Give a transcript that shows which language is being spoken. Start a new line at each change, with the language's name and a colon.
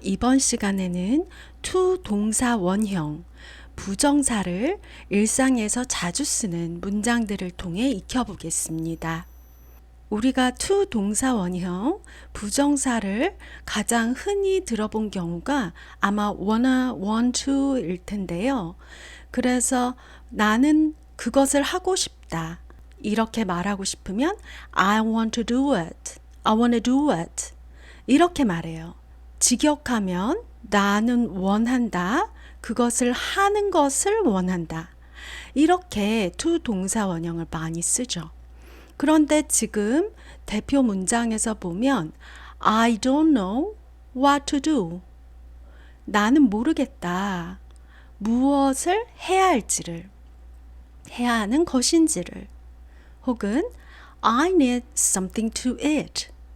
Korean: 이번 시간에는 to 동사 원형, 부정사를 일상에서 자주 쓰는 문장들을 통해 익혀보겠습니다. 우리가 to 동사 원형, 부정사를 가장 흔히 들어본 경우가 아마 wanna, want to 일 텐데요. 그래서 나는 그것을 하고 싶다. 이렇게 말하고 싶으면
English: I want to do it. I want to do it.
Korean: 이렇게 말해요. 직역하면 나는 원한다. 그것을 하는 것을 원한다. 이렇게 to 동사 원형을 많이 쓰죠. 그런데 지금 대표 문장에서 보면
English: I don't know what to do.
Korean: 나는 모르겠다. 무엇을 해야 할지를, 해야 하는 것인지를. 혹은
English: I need something to eat.